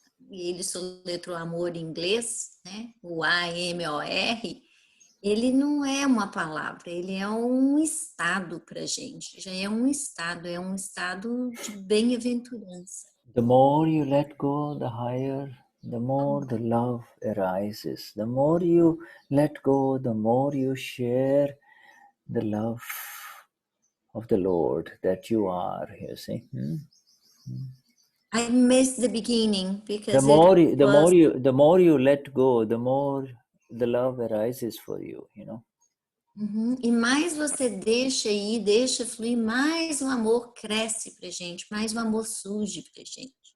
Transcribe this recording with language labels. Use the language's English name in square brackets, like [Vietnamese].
[Portuguese] E ele soletrou amor em inglês, né? O A-M-O-R. Ele não é uma palavra, ele é um estado para a gente. Já é um estado de bem-aventurança. [English] The more you let go, the higher, the more the love arises. The more you let go, the more you share the love of the Lord that you are, you see. I missed the beginning because The more you let go, the more the love arises for you, [Portuguese] E mais você deixa ir, deixa fluir, mais o amor cresce pra gente, mais o amor surge pra gente.